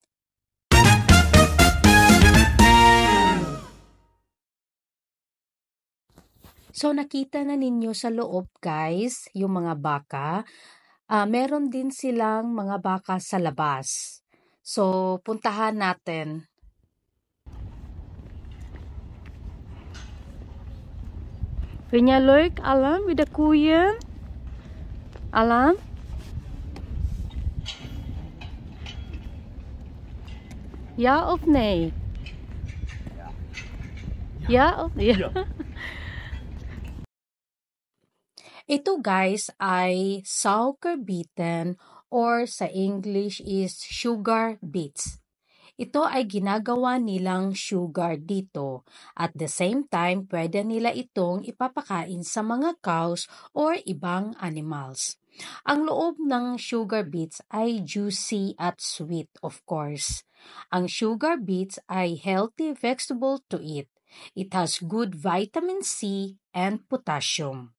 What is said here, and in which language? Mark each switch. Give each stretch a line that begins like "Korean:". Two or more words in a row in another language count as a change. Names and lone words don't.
Filipino: So nakita na ninyo sa loob guys, yung mga baka. Meron din silang mga baka sa labas. So puntahan natin.
Dutch: Vind jij leuk, Alan, met de koeien? Alan? Ja of nee? Ja of ja?
Filipino: Ito guys ay suikerbieten or sa English is
English: sugar beets.
Filipino: Ito ay ginagawa nilang sugar dito.
English: At the same time,
Filipino: pwede nila itong ipapakain sa mga
English: cows or
Filipino: ibang animals. Ang loob ng
English: sugar beets
Filipino: ay juicy at sweet,
English: of course.
Filipino: Ang sugar beets ay
English: healthy vegetable to eat. It has good vitamin C and potassium.